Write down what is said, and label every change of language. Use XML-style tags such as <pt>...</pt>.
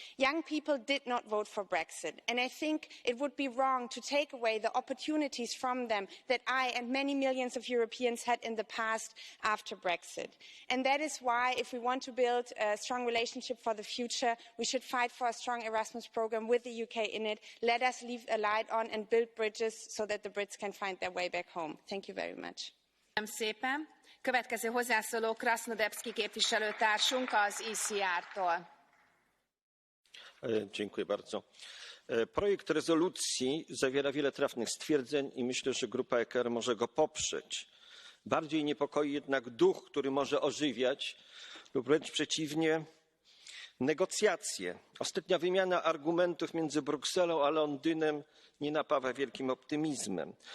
<en>Young people did not vote for Brexit. And I think it would be wrong to take away the opportunities from them that I and many millions of Europeans had in the past after Brexit. And that is why, if we want to build a strong relationship for the future, we should fight for a strong Erasmus programme with the UK in it. Let us leave a light on and build bridges so that the Brits can find their way back home. Thank you very much.</en> <hu>Köszönöm szépen. Következő hozzászóló Krasnodebski képviselőtársunk az ECR-tól.</hu> <pl>Dziękuję bardzo. Projekt rezolucji zawiera wiele trafnych stwierdzeń i myślę, że grupa ECR może go poprzeć. Bardziej niepokoi jednak duch, który może ożywiać lub wręcz przeciwnie negocjacje. Ostatnia wymiana argumentów między Brukselą a Londynem nie napawa wielkim optymizmem.</pl>